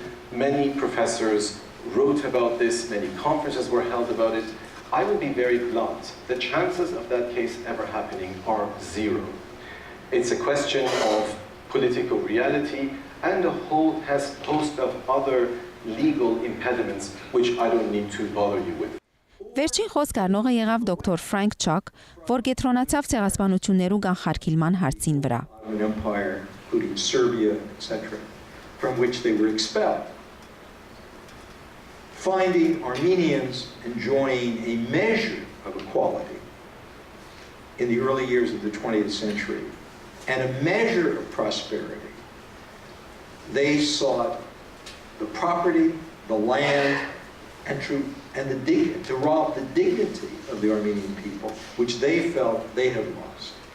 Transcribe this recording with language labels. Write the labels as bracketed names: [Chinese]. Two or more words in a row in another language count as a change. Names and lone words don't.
[English] Many professors wrote about this, many conferences were held about it. I will be very blunt. The chances of that case ever happening are zero. It's a question of political reality and a whole host of other legal impediments which I don't need to bother you with. [Armenian] Վերջին խոսք առնողը եղավ դոկտոր Ֆրանկ Չակ, որ կենտրոնացավ ցեղասպանություններու կանխարգելման հարցին վրա։ [English] An empire, including Serbia, etc., from which they were expelled. Finding Armenians enjoying a measure of equality in the early years of the 20th century and a measure of prosperity, they sought the property, the land, and to rob the dignity of the Armenian people, which they felt they had lost.